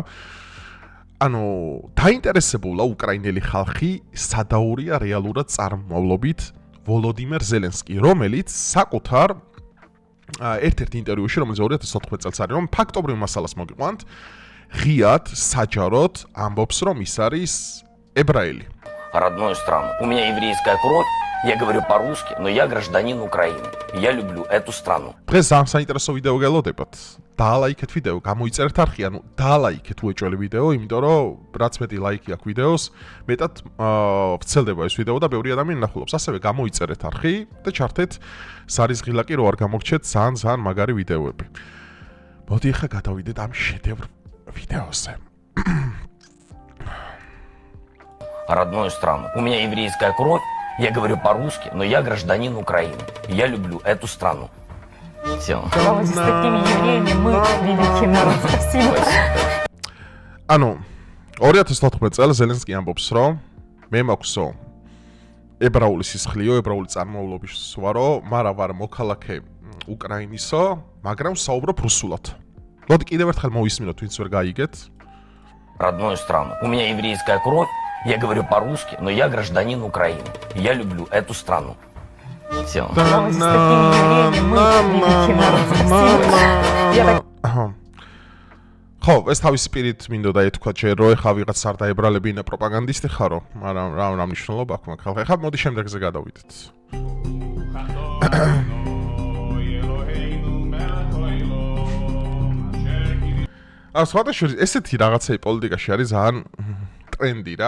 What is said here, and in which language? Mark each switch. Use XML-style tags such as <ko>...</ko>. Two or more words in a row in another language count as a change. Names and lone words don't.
<ka>ანუ დაინტერესებულა უკრაინელი ხალხი სადაურია რეალურად წარმომავლობით ვოლოდიმერ ზელენსკი, რომელიც საკუთარ ერთ-ერთ ინტერვიუში, რომელიც 2014 წელს არის, რომ ფაქტობრივ მასალას მოგიყვანთ, ღიად, საჯაროდ ამბობს, რომ ის არის ებრაელი.</ka> <ru>Родную страну. У меня еврейская кровь, я говорю по-русски, но я гражданин Украины. Я люблю эту страну.</ru> <ka>დღეს ამ საინტერესო ვიდეო გელოდებათ. დაალაიქეთ ვიდეო, გამოიწერეთ არხი, ანუ დაალაიქეთ უეჭველი ვიდეო, იმიტომ რომ რაც მეტი ლაიქი აქვს ვიდეოს, მეტად ვრცელდება ეს ვიდეო და ბევრი ადამიანი ნახულობს. ასევე გამოიწერეთ არხი და ჩართეთ სარიზღილაკი რო არ გამოგჩეთ ძალიან მაგარი ვიდეოები. მოდი ახლა გადავიდეთ ამ შედევრ ვიდეოზე.</ka> <ru>Родную страну. У меня еврейская кровь, я говорю по-русски, но я гражданин Украины. Я люблю эту страну. Все. С такими евреями мы великий народ. Спасибо.</ru> <ka>ანუ 2014 წელს ზელენსკი ამბობს, რომ მე მაქვსო ებრაული სისხლიო, ებრაული წარმომავლობის ვარო, მაგრამ ვარ მოქალაქე უკრაინისო, მაგრამ საუბრობ რუსულად. მოდი კიდევ ერთხელ მოვისმინოთ, ვინც ვერ გაიგეთ.</ka> <ru>Родную страну. У меня еврейская кровь, я говорю по-русски, но я гражданин Украины. Я люблю эту страну. Все. С такими евреями мы великий народ. Спасибо.</ru> <ka>ხო, ეს თავისი პირით მინდოდა ეთქვა ჯერ რო ეხა ვიღაც არ დაებრალებინა პროპაგანდისტი ხარო, მაგრამ რა მნიშვნელობა აქვს მაგ ხალხს. ეხა მოდი შემდეგზე გადავიდეთ. სხვადასხვა ესეთი რაღაცები პოლიტიკაში არის ძალიან ტრენდი რა.</ka>